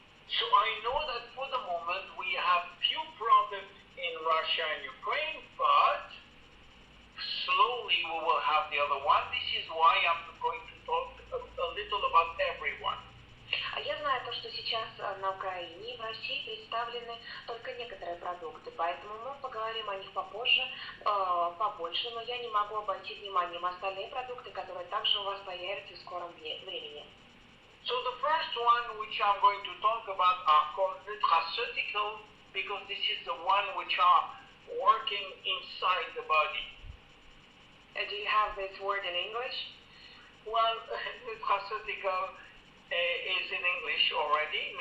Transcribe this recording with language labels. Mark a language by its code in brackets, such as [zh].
[en] So I know that for the moment we have few products in Russia and Ukraine, but slowly we will have the other one. This is why I'm going to talk a little about everyone. [ru] Я знаю то, что сейчас на Украине и в России представлены только некоторые продукты, поэтому мы поговорим о них попозже, побольше, но я не могу обойти вниманием остальные продукты, которые также у вас появятся в скором времени. [en] So the first one which I'm going to talk about are called nutraceutical, because this is the one which are working inside the body. Do you have this word in English? Well, nutraceutical is in English already.